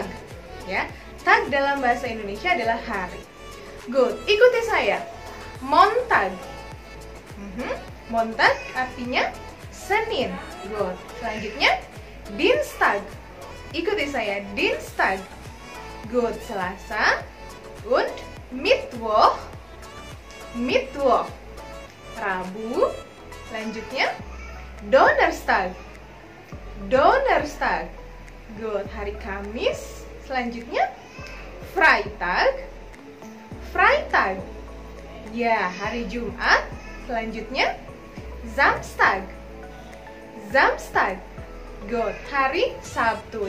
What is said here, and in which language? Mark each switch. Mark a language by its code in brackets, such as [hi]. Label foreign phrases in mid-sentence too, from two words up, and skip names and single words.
[id] Ya, Tag dalam bahasa Indonesia adalah hari. Good, ikuti saya. Montag. Montag artinya Senin. Good. Selanjutnya Dienstag. Ikuti saya, Dienstag. Good. Selasa. [de] Und Mittwoch. [id] Mittwoch. Rabu. Lanjutnya Donnerstag. Donnerstag. Good. Hari Kamis. Selanjutnya Freitag. Freitag. Ya, hari Jumat. Selanjutnya Samstag. Samstag. Good. Hari Sabtu.